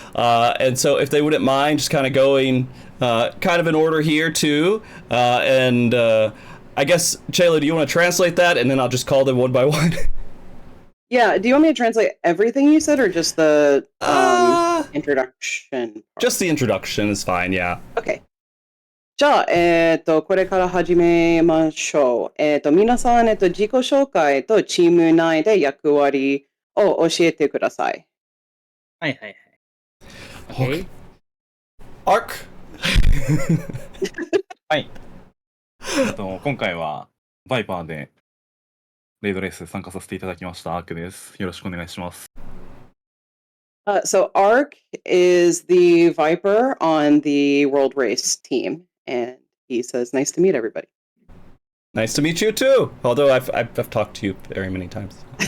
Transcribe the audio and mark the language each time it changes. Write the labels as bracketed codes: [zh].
[en] And so if they wouldn't mind just kind of going kind of in order here too. And I guess, Chiela, do you want to translate that? And then I'll just call them one by one. Yeah. Do you want me to translate everything you said or just the introduction part? Just the introduction is fine. Yeah. Okay. [ja] じゃあ、これから始めましょう。皆さん、自己紹介とチーム内で役割を教えてください。はいはいはい。 [en] Okay. Arc. [ja] はい。今回はバイパーでレイドレース参加させていただきましたアークです。よろしくお願いします。 [en] So Ark is the Viper on the World Race team, and he says, "Nice to meet everybody." Nice to meet you too. Although I've talked to you very many times.